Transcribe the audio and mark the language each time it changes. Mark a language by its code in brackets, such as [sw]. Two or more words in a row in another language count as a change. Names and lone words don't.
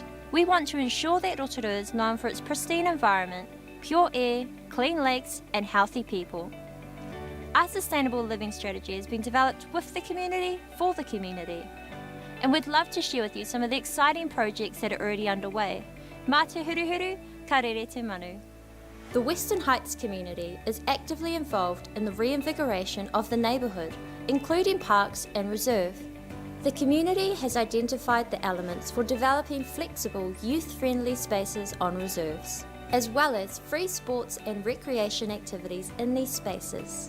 [en] We want to ensure that Rotorua is known for its pristine environment, pure air, clean lakes and healthy people. Our sustainable living strategy has been developed with the community, for the community. And we'd love to share with you some of the exciting projects that are already underway. [mi] Mā te huruhuru, ka rere te manu. [en] The Western Heights community is actively involved in the reinvigoration of the neighbourhood, including parks and reserve. The community has identified the elements for developing flexible, youth-friendly spaces on reserves, as well as free sports and recreation activities in these spaces.